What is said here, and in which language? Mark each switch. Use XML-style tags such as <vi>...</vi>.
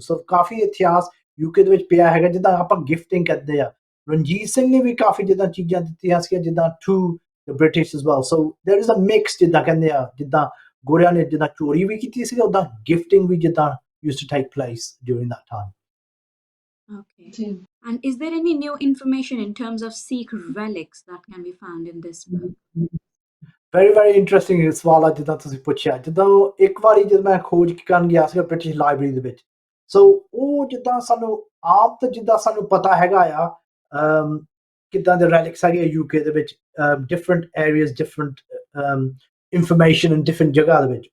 <pa>ਸੋ ਕਾਫੀ ਇਤਿਹਾਸ UK ਦੇ ਵਿੱਚ ਪਿਆ ਹੈਗਾ, ਜਿੱਦਾਂ ਆਪਾਂ ਗਿਫਟਿੰਗ ਕਰਦੇ ਆ। ਰਣਜੀਤ ਸਿੰਘ ਨੇ ਵੀ ਕਾਫੀ ਜਿੱਦਾਂ ਚੀਜ਼ਾਂ ਦਿੱਤੀਆਂ ਸੀਗੀਆਂ ਜਿੱਦਾਂ</pa> <en>to the British as well. So there is a mix</en> <pa>ਜਿੱਦਾਂ ਕਹਿੰਦੇ ਆ, ਜਿੱਦਾਂ ਗੋਰਿਆਂ ਨੇ ਜਿੱਦਾਂ ਚੋਰੀ ਵੀ ਕੀਤੀ ਸੀ, ਉੱਦਾਂ ਗਿਫਟਿੰਗ ਵੀ ਜਿੱਦਾਂ</pa> <en>used to take place during that time. Okay. And is there any new information in terms of Sikh relics that can be found in this book? Very very interesting</en> <pa>ਸਵਾਲ ਆ ਜਿੱਦਾਂ ਤੁਸੀਂ ਪੁੱਛਿਆ। ਜਿੱਦਾਂ ਇੱਕ ਵਾਰੀ ਜਦੋਂ ਮੈਂ ਖੋਜ ਕਰਨ ਗਿਆ ਸੀਗਾ ਬ੍ਰਿਟਿਸ਼ ਲਾਇਬ੍ਰੇਰੀ ਦੇ ਵਿੱਚ, ਸੋ ਉਹ ਜਿੱਦਾਂ ਸਾਨੂੰ ਆਪ ਤਾਂ ਜਿੱਦਾਂ ਸਾਨੂੰ ਪਤਾ ਹੈਗਾ ਆ ਕਿੱਦਾਂ ਦੇ relics ਹੈਗੇ UK ਦੇ ਵਿੱਚ,</pa> <en>different areas, different information and different</en> <pa>ਜਗ੍ਹਾ ਦੇ ਵਿੱਚ।</pa>